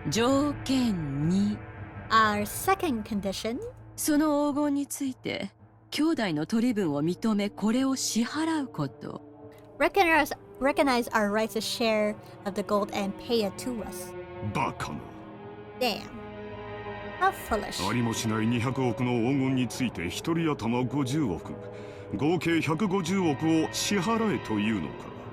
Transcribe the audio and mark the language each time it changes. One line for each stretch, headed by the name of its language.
Japanese: 条件2。
English: Our second condition.
Japanese: その黄金について兄弟の取り分を認めこれを支払うこと。
English: Recognize our right to share of the gold and pay it to us.
Japanese: バカな。
English: Damn. How foolish.
Japanese: ありもしない200億の黄金について一人頭50億、合計150億を支払えというのか。